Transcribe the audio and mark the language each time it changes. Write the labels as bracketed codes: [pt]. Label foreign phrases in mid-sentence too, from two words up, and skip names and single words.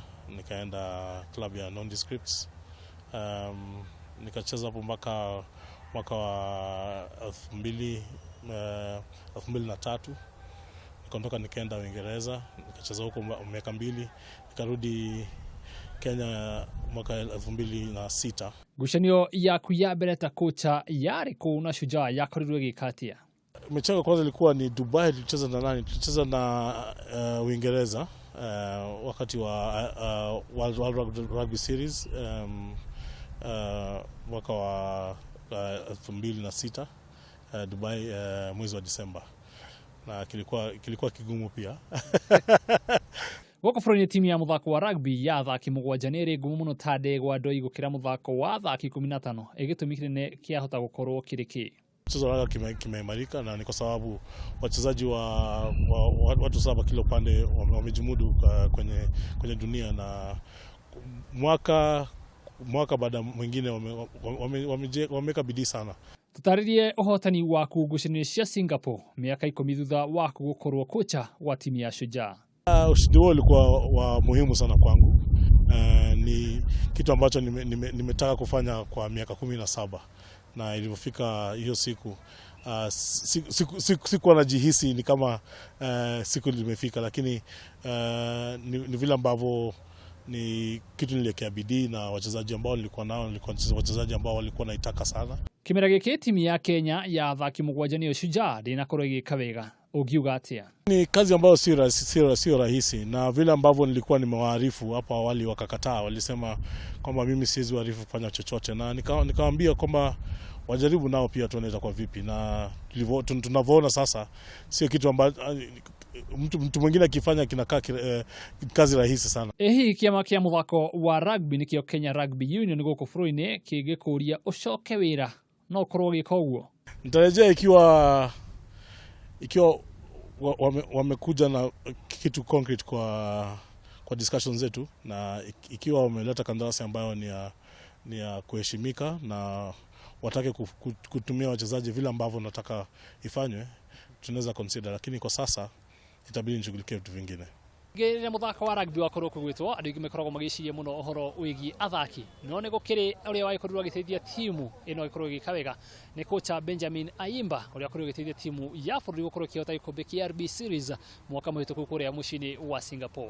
[sw] Nikaenda club ya Nondescripts. Nikacheza hapo mpaka mwaka wa 2003. Nikaondoka nikaenda Uingereza, nikacheza huko miaka 2, nikarudi Kenya mwaka 2006. [ki] Ngucanio yaku ya mbere ta kocha yarĩ kũ na Shujaa yakorirwo ĩgĩka? [sw] Mechi ya kwanza ilikuwa ni Dubai, tulicheza na nani? Tulicheza na Uingereza wakati wa World Rugby Series mwaka wa 2006 Dubai mwezi wa Disemba. Na kilikuwa kigumu pia. [ki] Gũkũ bũrũri-inĩ timu ya mũthako wa rugby ya athaki 7 nĩ ĩrĩ ngumo mũno ta ndegwa ndoi gũkĩra mũthako wa athaki 15. Gĩtũmi kĩnene kĩahota gũkorwo kĩrĩ kĩ? [sw] Mchezo wa rugby kimeimarika na ni kwa sababu wachezaji wa watu 7 kila upande wamejimudu kwenye dunia, na mwaka baada mwingine wameka bidii sana. [ki] Tutaririe ũhotani waku ngucanio cia Singapore mĩaka 10 thutha waku gũkorwo kocha wa timu ya Shujaa. [sw] Ushindi huo ulikuwa wa muhimu sana kwangu. Ni kitu ambacho nimetaka kufanya kwa miaka 17, na ilipofika hiyo siku sikuwa najihisi ni kama siku limefika, lakini ni vile ambavyo ni kitu niliwekea bidii, na wachezaji ambao nilikuwa nao nilikuwa wachezaji ambao walikuwa naitaka sana. [ki] Kimera gĩkĩ timu ya Kenya ya athaki 7 nĩyo Shujaa ndĩnakorwo ĩgĩka wega, ũngiuga atĩa? [sw] Ni kazi ambayo sio rahisi, na vile ambavyo nilikuwa nimewaarifu hapo awali wakakataa. Walisema kwamba mimi siwezi waarifu kufanya chochote, na nikawaambia kwamba wajaribu nao pia tuone itakuwa vipi, na tunavyoona sasa sio kitu ambacho mtu mwingine akifanya kinakaa kazi rahisi sana. [ki] Hihi kĩama kĩa mũthako wa rugby nĩkĩo Kenya Rugby Union gũkũ bũrũri-inĩ kĩngĩkũria ũcoke wĩra no korwo gĩka ũguo? [sw] Nitarejea ikiwa wamekuja na kitu concrete kwa discussion zetu, na ikiwa wameleta kandarasi ambayo ni ya kuheshimika na watake kutumia wachezaji vile ambavyo nataka ifanywe, tunaweza consider, lakini kwa sasa itabidi nishughulikie vitu vingine. [ki] Rĩrĩa mũthako wa rugby wakorwo kũgwĩtwo, andũ aingĩ makoragwo magĩciria mũno ũhoro wĩgiĩ athaki, no nĩ gũkĩrĩ ũrĩa wakorwo agĩteithia timu ĩno ĩkorwo ĩgĩka wega nĩ kocha Benjamin Ayimba ũrĩa akorwo agĩteithia timu ya bũrũri gũkorwo ĩkĩhota gĩkombe kĩa RB Series mwaka mũhĩtũku kũrĩa mũciĩ-inĩ wa Singapore.